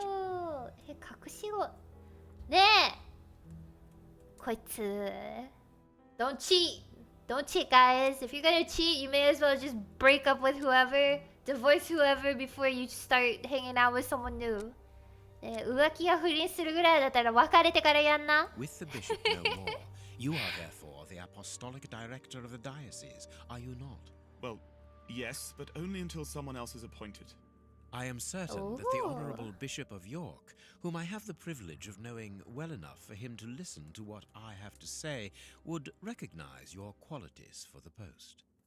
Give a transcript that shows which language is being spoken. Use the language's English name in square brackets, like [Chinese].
[Japanese] とう隠し子ねえこいつ [English] Don't cheat guys. If you're gonna cheat, you may as well just break up with whoever, divorce whoever before you start hanging out with someone new. [Japanese] ねえ浮気や不倫するぐらいだったら別れてからやんな。 [English] With the bishop no more, you are therefore the apostolic director of the diocese, are you not? Well, yes, but only until someone else is appointed. I am certain that the Oh. Honourable Bishop of York, whom I have the privilege of knowing well enough for him to listen to what I have to say, would recognise your qualities for the post.